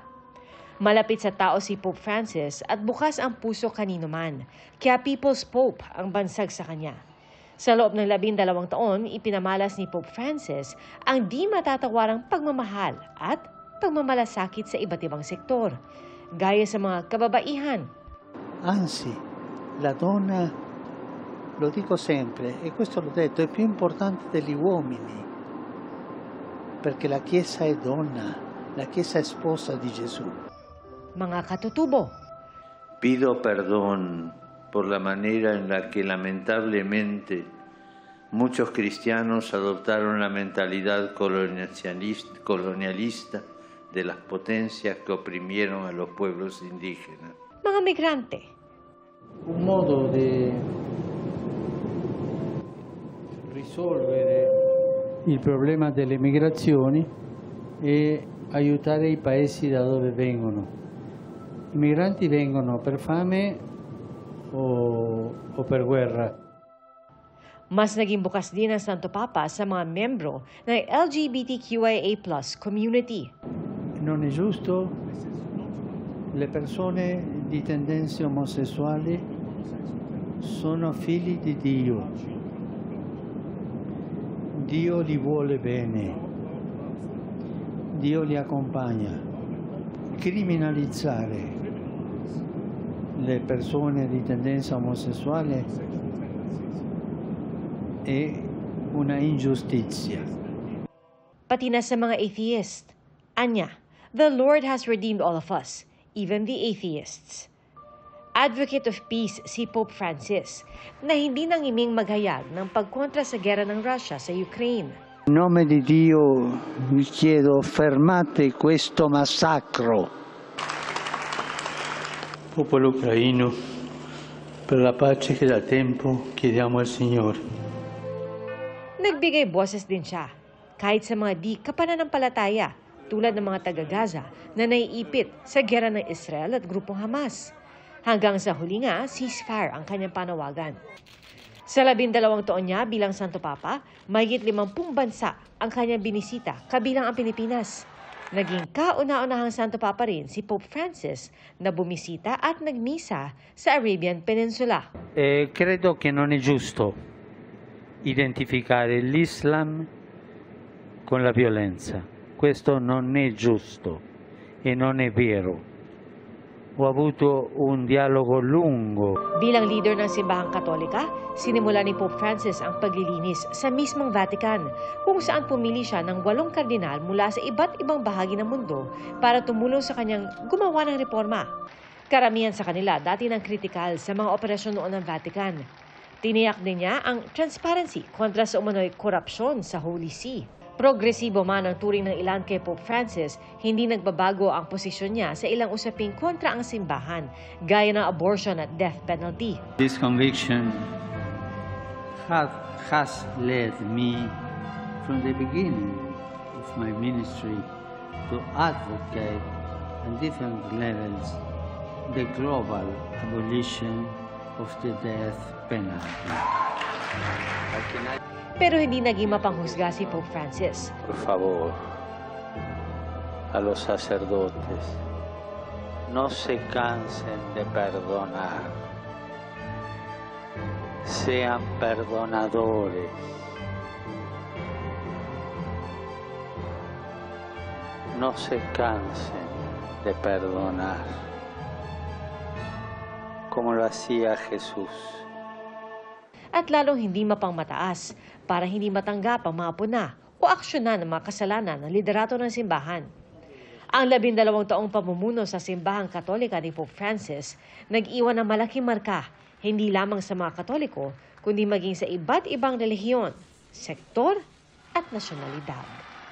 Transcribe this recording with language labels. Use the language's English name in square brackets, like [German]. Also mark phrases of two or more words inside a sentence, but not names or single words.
[Filipino] Malapit sa tao si Pope Francis at bukas ang puso kanino man, kaya [English] People's Pope [Filipino] ang bansag sa kanya. Sa loob ng 12 taon, ipinamalas ni Pope Francis ang di matatawarang pagmamahal at pagmamalasakit sa iba't ibang sektor, gaya sa mga kababaihan. [Italian] Anzi, la donna, lo dico sempre, e questo l'ho detto, è più importante degli uomini, perché la Chiesa è donna, la Chiesa è sposa di Gesù. [Filipino] Mga katutubo. [Spanish] Pido perdón por la manera en la que lamentablemente muchos cristianos adoptaron la mentalidad colonialista de las potencias que oprimieron a los pueblos indígenas. [Filipino] Mga migrante. [Italian] Un modo di risolvere il problema delle migrazioni è aiutare i paesi da dove vengono. I migranti vengono per fame o per guerra. [Filipino] Mas naging bukas din ang Santo Papa sa mga membro ng LGBTQIA+ community. [Italian] Non è giusto, le persone di tendenze omosessuali sono figli di Dio. Dio li vuole bene. Dio li accompagna. Criminalizzare le persone di tendenza omosessuale è una ingiustizia. [Filipino] Pati na sa mga atheist. Anya, [English] the Lord has redeemed all of us, even the atheists. Advocate of peace [Filipino] si Pope Francis, na hindi nangiming maghayag ng pagkontra sa gera ng Russia sa Ukraine. [Italian] In nome di Dio vi chiedo, fermate questo massacro. Popolo ucraino, per la pace che da tempo chiediamo al Signore. [Filipino] Nagbigay boses din siya, kahit sa mga di kapananampalataya, tulad ng mga taga-Gaza na naiipit sa gera ng Israel at grupong Hamas. Hanggang sa huli nga, ceasefire ang kanyang panawagan. Sa 12 taon niya bilang Santo Papa, mahigit 50 bansa ang kanyang binisita, kabilang ang Pilipinas. Naging kauna-unahang Santo Papa rin si Pope Francis na bumisita at nagmisa sa Arabian Peninsula. [Italian] Credo che non è giusto identificare l'Islam con la violenza. Questo non è giusto e non è vero. Ho avuto un dialogo lungo. [Filipino] Bilang leader ng simbahang Katolika, sinimula ni Pope Francis ang paglilinis sa mismong Vatican, kung saan pumili siya ng 8 kardinal mula sa iba't ibang bahagi ng mundo para tumulong sa kanyang gumawa ng reforma. Karamihan sa kanila dati nang kritikal sa mga operasyon noon ng Vatican. Tiniyak din niya ang transparency kontra sa umano'y korupsyon sa Holy See. Progresibo man ang turing ng ilan kay Pope Francis, hindi nagbabago ang posisyon niya sa ilang usaping kontra ang simbahan, gaya ng abortion at [English] death penalty. This conviction has led me from the beginning of my ministry to advocate on different levels the global abolition of the death penalty. [Filipino] Pero hindi naging mapanghusga si Pope Francis. [Spanish] Por favor, a los sacerdotes, no se cansen de perdonar. sean perdonadores. No se cansen de perdonar, como lo hacía Jesús. [Filipino] At lalong hindi mapangmataas para hindi matanggap ang mga puna o aksyonan ng mga kasalanan ng liderato ng simbahan. Ang 12 taong pamumuno sa simbahang Katolika ni Pope Francis nag-iwan ng malaking marka hindi lamang sa mga Katoliko kundi maging sa iba't ibang relihiyon, sektor at nasyonalidad.